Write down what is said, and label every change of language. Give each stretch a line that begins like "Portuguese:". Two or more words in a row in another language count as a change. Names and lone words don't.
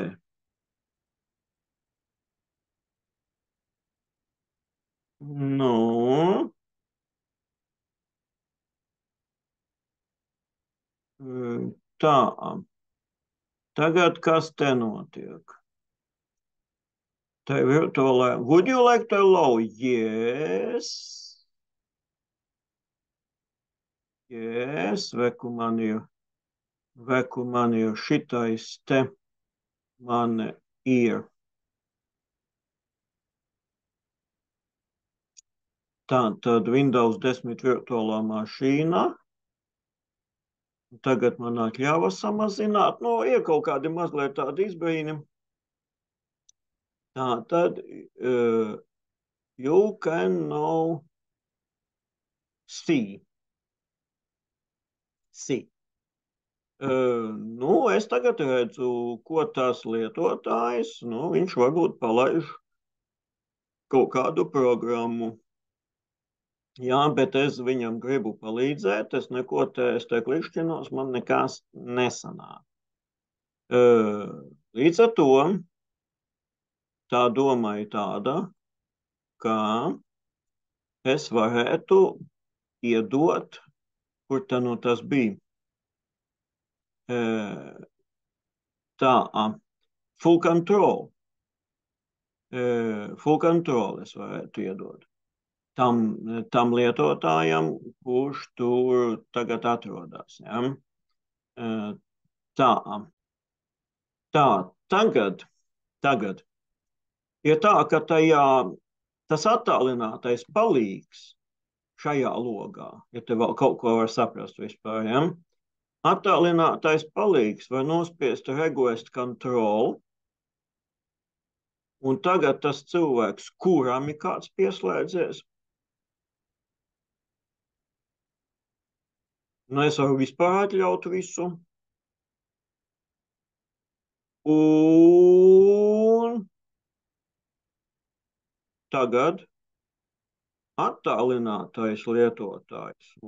Latvian: Nu, tā. Tagad kas te notiek? Te virtuālā.
English: Would you like to allow? Yes. Yes,
Latvian: veku man ir šitais te man ir. Tātad Windows 10 virtuālā mašīna. Tagad man atļāva samazināt. Nu, ir kaut kādi mazliet tādi izbrīni.
English: Tātad you can now see.
Latvian: Nu, es tagad redzu, ko tas lietotājs, nu, viņš varbūt palaiž kaut kādu programmu. Jā, bet es viņam gribu palīdzēt, es te klikšķinos, man nekas nesanāk. Līdz ar to tā doma ir tāda, ka es varētu iedot, kur tā nu tas bija. Tā,
English: full control. Full control
Latvian: es varētu iedot. Tam lietotājam, kurš tur tagad atrodas. Ja? Tā, tagad ir tā, ka tas attālinātais palīgs šajā logā, ja te vēl kaut ko var saprast vispār, ja? Attālinātais palīgs var nospiest
English: request control,
Latvian: un tagad tas cilvēks, kuram ir kāds pieslēdzies, nu es varu vispār atļaut visu. Un tagad attālinātais lietotājs.